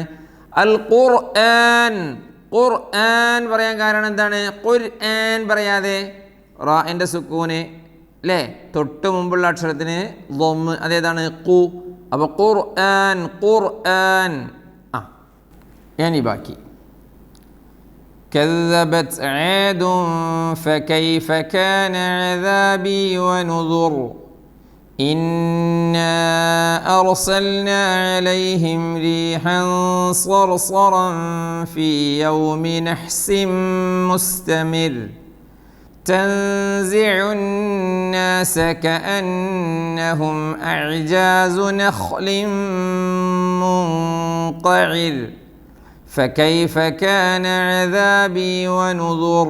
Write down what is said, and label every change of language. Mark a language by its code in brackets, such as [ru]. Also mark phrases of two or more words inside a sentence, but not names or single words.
[ml] അൽ ഖുർആൻ. ഖുർആൻ പറയാൻ കാരണം എന്താണ്? ഖുർആൻ പറയാതെ റാഇൻ്റെ സുക്കൂന് അല്ലേ? തൊട്ട് മുമ്പുള്ള അക്ഷരത്തിന് ളമ്മ്, അതേതാണ്? ഖു. അപ്പോൾ ഖുർആൻ ഖുർആൻ. ഇനി ബാക്കി. [ar] كذبت عاد فكيف كان عذابي ونذر. إنا أرسلنا عليهم ريحا صرصرا في يوم نحس مستمر تنزع الناس كأنهم أعجاز نخل منقعر فكيف كان عذابي ونذر.